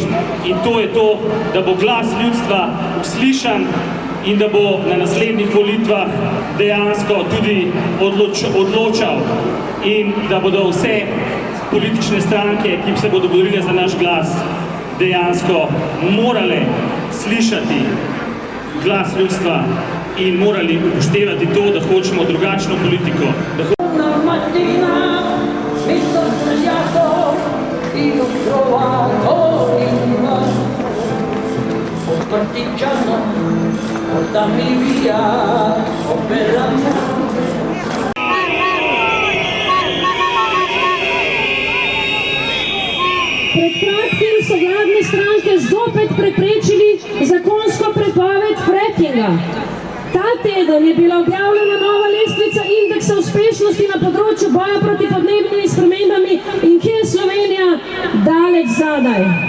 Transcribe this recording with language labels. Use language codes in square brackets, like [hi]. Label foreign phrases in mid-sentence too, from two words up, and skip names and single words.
[sl] In to je to, da bo glas ljudstva uslišan in da bo na naslednjih volitvah dejansko tudi odločal in da bodo vse politične stranke, ki se bodo borile za naš glas, dejansko morale slišati glas ljudstva in morali upoštevati to, da hočemo drugačno politiko. [it] Una mattina mi sono svegliato e ho trovato in mano un partigiano, portami via, oh bella [sl] Pred kratkim so vladne stranke zopet preprečili zakonsko prepoved frackinga. Ta teden je bila objavljena nova lestvica indeksa uspešnosti na področju boja proti podnebnimi spremembami in kje je Slovenija daleč zadaj.